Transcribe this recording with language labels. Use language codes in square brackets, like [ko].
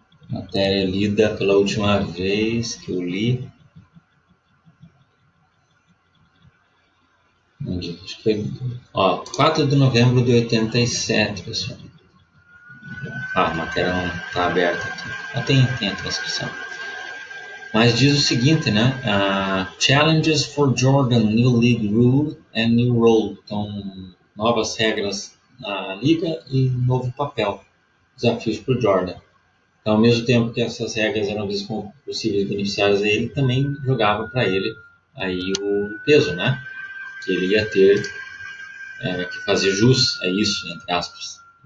[pt] Matéria lida pela última vez que eu li. Acho que foi, ó, 4 de novembro de 87, pessoal. Ah, a matéria não está aberta aqui. Ah, tem a transcrição. Mas diz o seguinte, né? [en] Challenges for Jordan, New League Rule and New Role. [pt] Então, novas regras na liga e novo papel. Desafios para o Jordan. Então, ao mesmo tempo que essas regras eram vistas como possíveis beneficiários a ele, também jogava para ele aí o peso, né? Que ele ia ter que fazer jus a isso, entre aspas.